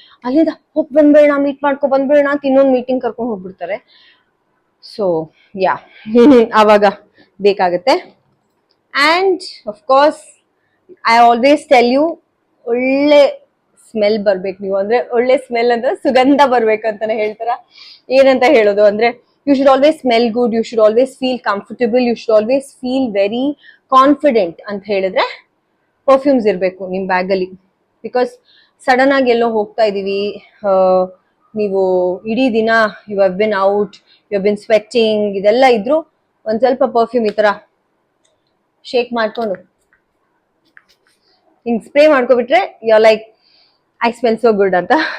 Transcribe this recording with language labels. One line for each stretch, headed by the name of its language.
Kannada: ಅಲ್ಲಿಂದ ಹೋಗಿ ಬಂದ್ಬೇಡ, ಮೀಟ್ ಮಾಡ್ಕೊ ಬಂದ್ಬೇಡ ಅಂತ ಇನ್ನೊಂದು ಮೀಟಿಂಗ್ ಕರ್ಕೊಂಡು ಹೋಗ್ಬಿಡ್ತಾರೆ. ಸೊ ಯಾ, ಆವಾಗ ಬೇಕಾಗತ್ತೆ.
English: and of course I always tell you,
Kannada: ಒಳ್ಳೆ ಸ್ಮೆಲ್ ಬರ್ಬೇಕು ನೀವು. ಅಂದ್ರೆ ಒಳ್ಳೆ ಸ್ಮೆಲ್ ಅಂದ್ರೆ ಸುಗಂಧ ಬರ್ಬೇಕಂತಾನೆ ಹೇಳ್ತಾರ. ಏನಂತ ಹೇಳೋದು ಅಂದ್ರೆ,
English: you should always smell good, you should always feel comfortable, you should always feel very confident
Kannada: ಅಂತ ಹೇಳಿದ್ರೆ ಪರ್ಫ್ಯೂಮ್ಸ್ ಇರಬೇಕು ನಿಮ್ಮ ಬ್ಯಾಗಲ್ಲಿ. ಬಿಕಾಸ್ ಸಡನ್ ಆಗಿ ಎಲ್ಲೋ ಹೋಗ್ತಾ ಇದೀವಿ, ನೀವು ಇಡೀ ದಿನ
English: you have been out, you have been sweating,
Kannada: ಇದೆಲ್ಲ ಇದ್ರು ಒಂದ್ ಸ್ವಲ್ಪ ಪರ್ಫ್ಯೂಮ್ ಈ ತರ ಶೇಕ್ ಮಾಡ್ಕೊಂಡು ಹಿಂಗ್ spray ಮಾಡ್ಕೊಬಿಟ್ರೆ
English: you are like I smell so good
Kannada: ಅಂತ.